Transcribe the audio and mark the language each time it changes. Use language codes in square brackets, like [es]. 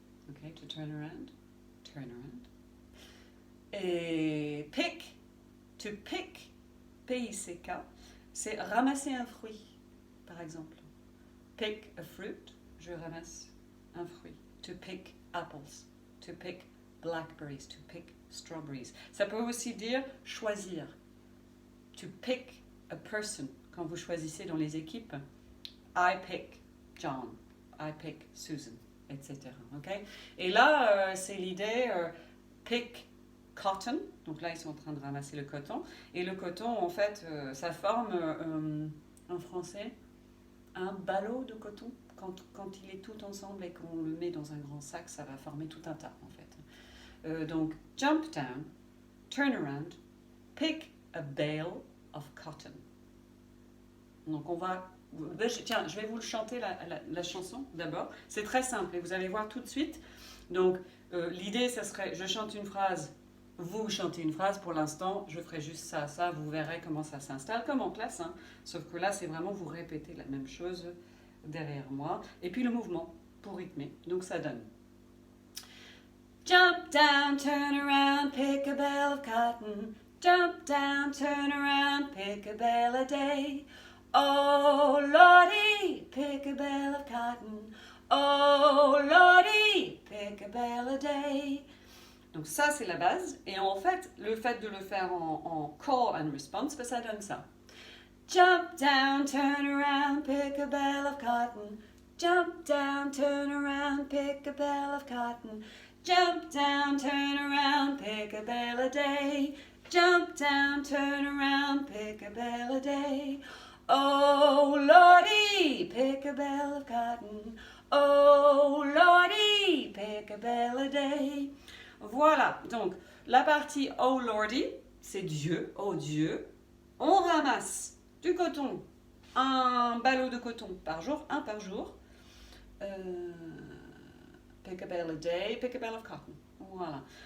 [en] Okay, to turn around. Turn around. [fr] Et [en] pick. To pick, [fr] P-I-C-K, c'est ramasser un fruit, par exemple. [en] Pick a fruit, [fr] je ramasse un fruit. [en] To pick apples. To pick blackberries. To pick strawberries. [fr] Ça peut aussi dire choisir. [en] To pick a person. [fr] Quand vous choisissez dans les équipes, [en] I pick John. I pick Susan, etc. Okay? [fr] Et là, c'est l'idée [en] pick cotton. [fr] Donc là, ils sont en train de ramasser le coton. Et le coton, en fait, ça forme, en français, un ballot de coton. Quand il est tout ensemble et qu'on le met dans un grand sac, ça va former tout un tas, en fait. Donc, [en] jump down, turn around, pick a bale of cotton. [fr] Donc, on va... Tiens, je vais vous le chanter la chanson d'abord. C'est très simple et vous allez voir tout de suite. Donc, l'idée, ça serait, je chante une phrase, vous chantez une phrase. Pour l'instant, je ferai juste ça. Vous verrez comment ça s'installe, comme en classe. Hein. Sauf que là, c'est vraiment vous répétez la même chose derrière moi. Et puis le mouvement pour rythmer. Donc, ça donne. [en] Jump down, turn around, pick a bale of cotton. Jump down, turn around, pick a bale a day. Oh, Lordy, pick a bale of cotton. Oh, Lordy, pick a bale a day. [fr] Donc ça, c'est la base. Et en fait, le fait de le faire en call and response, ça donne ça. [en] Jump down, turn around, pick a bale of cotton. Jump down, turn around, pick a bale of cotton. Jump down, turn around, pick a bale a day. Jump down, turn around, pick a bale a day. Oh, Lordy, pick a bale of cotton. Oh, Lordy, pick a bale a day. [fr] Voilà, donc la partie Oh, Lordy, c'est Dieu, oh Dieu. On ramasse du coton, un ballot de coton par jour, un par jour. [en] Pick a bale a day, pick a bale of cotton. [fr] Voilà.